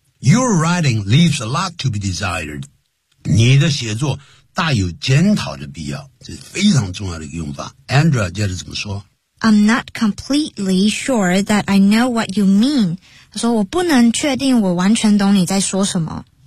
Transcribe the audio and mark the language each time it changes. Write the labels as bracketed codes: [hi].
[en] Your writing leaves a lot to be desired. [zh] 你的写作大有检讨的必要。这是非常重要的一个用法。 Andrea 接着怎么说 [en] ?I'm not completely sure that I know what you mean. [zh] 他说我不能确定我完全懂你在说什么。